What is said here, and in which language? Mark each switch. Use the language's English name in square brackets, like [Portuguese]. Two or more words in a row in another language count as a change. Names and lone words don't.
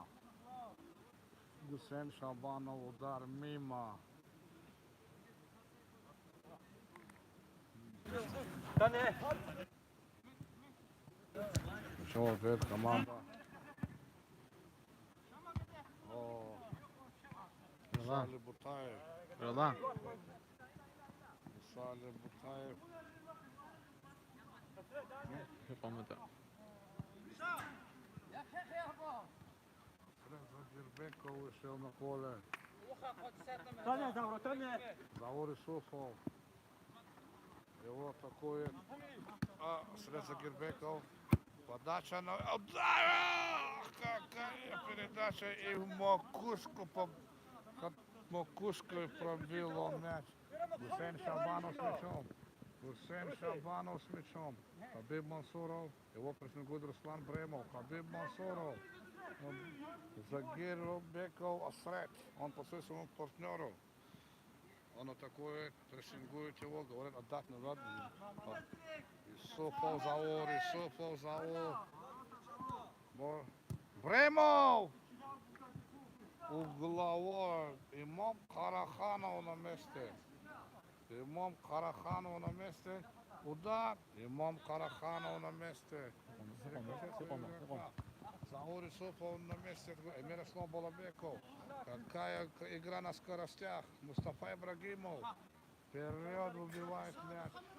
[Russian] Гусейн Шабанов удар мимо. Что опять команда? Сали Бутаев. Сали Бутаев. Задирбеков вышел на поле. Заур Исуфов. Его атакует. Сред Загирбеков. Подача на... Удар! Какая передача! И в макушку пробил он мяч. Гусейн Шабанов с мячом. Хабиб Мансуров. Его прессингует Руслан Бремов. Хабиб Мансуров. Загирбеков Асрет. Он пасует своему партнеру. Он атакует, прессингует его, говорит, отдать назад. Исуфов Заур. Бремов! Угловой. Имом Караханов на месте. Удар. Имом Караханов на месте. Заур Исуфов на месте. Мирослав Балабеков. Какая игра на скоростях. Мустафа Ибрагимов. Вперед убивает мяч.